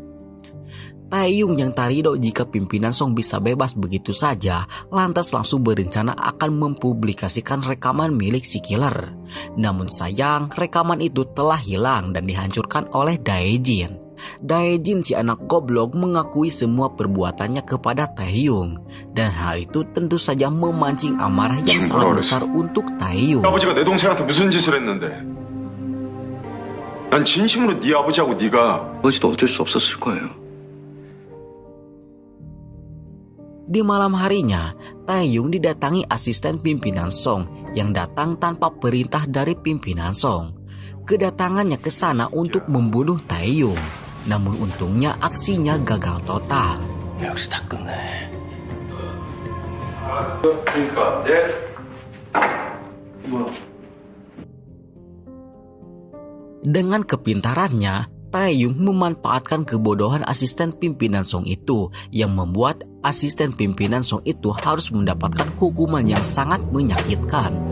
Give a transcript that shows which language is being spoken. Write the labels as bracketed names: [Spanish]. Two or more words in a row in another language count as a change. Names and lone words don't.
[Indonesian] Taeyong yang tarido jika pimpinan Song bisa bebas begitu saja, lantas langsung berencana akan mempublikasikan rekaman milik si killer. Namun sayang, rekaman itu telah hilang dan dihancurkan oleh Dae-jin. Dae-jin si anak goblok mengakui semua perbuatannya kepada Taeyong, dan hal itu tentu saja memancing amarah yang sangat besar untuk Taeyong. [Korean] 아버지가 내 동생한테 무슨 짓을 했는데? 난 진심으로 네 아버지하고 네가 아버지도 어쩔 수 없었을 거예요. [Indonesian] Di malam harinya, Taeyong didatangi asisten pimpinan Song yang datang tanpa perintah dari pimpinan Song. Kedatangannya ke sana untuk membunuh Taeyong, namun untungnya aksinya gagal total. [Korean] 역시 다 끝내. 그러니까 [Indonesian] Dengan kepintarannya, Taeyong memanfaatkan kebodohan asisten pimpinan Song itu yang membuat asisten pimpinan Song itu harus mendapatkan hukuman yang sangat menyakitkan.